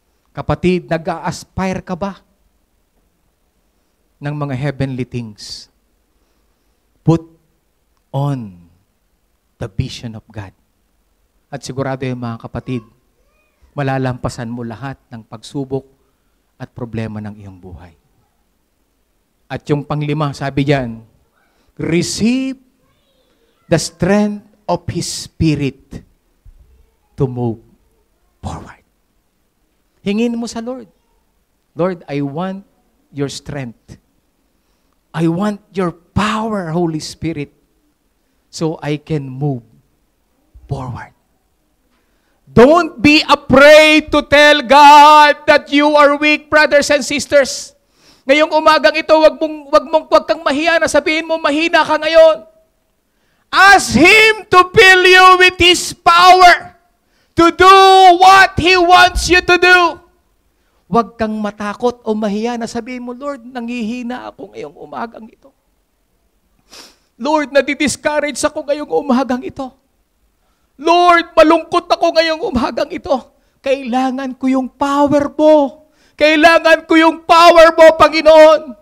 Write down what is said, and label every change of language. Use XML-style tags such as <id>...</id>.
<tl>Kapatid, nag-a-aspire ka ba ng mga heavenly things?</tl> <en>Put on the vision of God.</en> <tl>At sigurado yung mga kapatid, malalampasan mo lahat ng pagsubok at problema ng iyong buhay. At yung panglima, sabi diyan,</tl> <en>receive the strength of His Spirit to move forward.</en> <tl>Hingin mo sa Lord.</tl> <en>Lord, I want your strength. I want your power, Holy Spirit, so I can move forward. Don't be afraid to tell God that you are weak, brothers and sisters.</en> <tl>Ngayong umagang ito, wag kang mahiya na sabihin mo, mahina ka ngayon.</tl> <en>Ask Him to fill you with His power to do what He wants you to do.</en> <tl>Huwag kang matakot o mahiya na sabihin mo, Lord, nanghihina ako ngayong umagang ito. Lord, nadidiscourage ako ngayong umagang ito. Lord, malungkot ako ngayong umagang ito. Kailangan ko yung power mo. Kailangan ko yung power mo, Panginoon.</tl>